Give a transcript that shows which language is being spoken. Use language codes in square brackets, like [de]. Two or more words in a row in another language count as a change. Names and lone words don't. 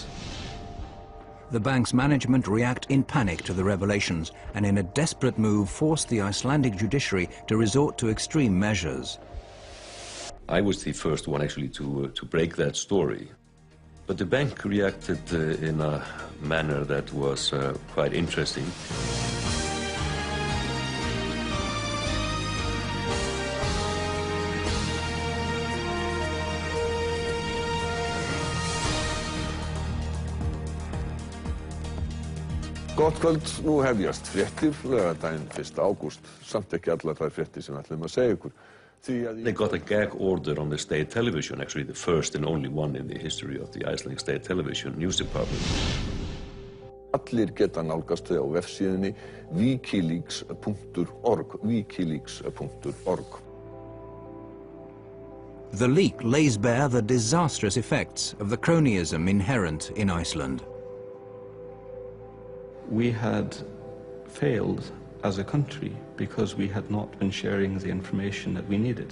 [en] The bank's management react in panic to the revelations and in a desperate move forced the Icelandic judiciary to resort to extreme measures. I was the first one actually to break that story. But the bank reacted in a manner that was quite interesting. [is] Gott kvöld, nú hefjast fréttir, laugardaginn 1. ágúst, samt ekki allar þær fréttir sem við ætlum að segja ykkur. [en] They got a gag order on the state television, actually the first and only one in the history of the Icelandic state television news department. [is] Allir geta nálgast þau á vefsíðunni wikileaks.org, wikileaks.org. [en] The leak lays bare the disastrous effects of the cronyism inherent in Iceland. We had failed as a country because we had not been sharing the information that we needed.